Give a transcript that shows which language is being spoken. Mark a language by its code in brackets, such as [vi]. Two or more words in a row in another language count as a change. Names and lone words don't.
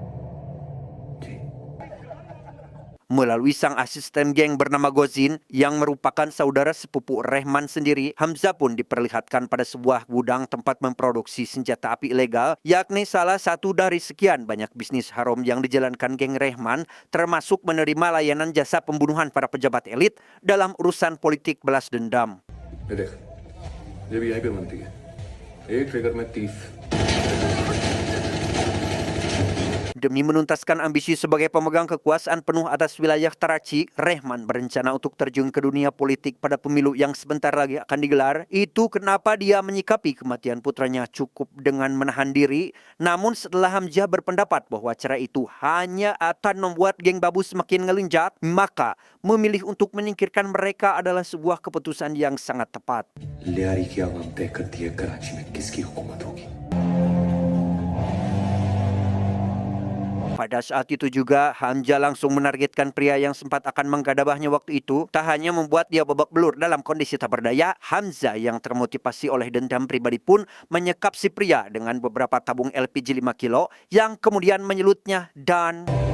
[id] Melalui sang asisten geng bernama Gozin yang merupakan saudara sepupu Rehman sendiri, Hamzah pun diperlihatkan pada sebuah gudang tempat memproduksi senjata api ilegal, yakni salah satu dari sekian banyak bisnis haram yang dijalankan geng Rehman, termasuk menerima layanan jasa pembunuhan para pejabat elit dalam urusan politik balas dendam. [hi] ये देख ये भी यहीं पे बनती है एक ट्रिगर में 30 [id] Demi menuntaskan ambisi sebagai pemegang kekuasaan penuh atas wilayah Taraci, Rehman berencana untuk terjun ke dunia politik pada pemilu yang sebentar lagi akan digelar. Itu kenapa dia menyikapi kematian putranya cukup dengan menahan diri. Namun setelah Hamzah berpendapat bahwa cara itu hanya akan membuat geng Babu semakin ngelinjat, maka memilih untuk menyingkirkan mereka adalah sebuah keputusan yang sangat tepat. [hi] लियारी की आवाम तय करती है कराची में किसकी हुकूमत होगी। [id] Pada saat itu juga, Hamzah langsung menargetkan pria yang sempat akan menggadabahnya waktu itu. Tak hanya membuat dia babak belur dalam kondisi tak berdaya, Hamzah yang termotivasi oleh dendam pribadi pun menyekap si pria dengan beberapa tabung LPG 5 kilo yang kemudian menyelutnya dan...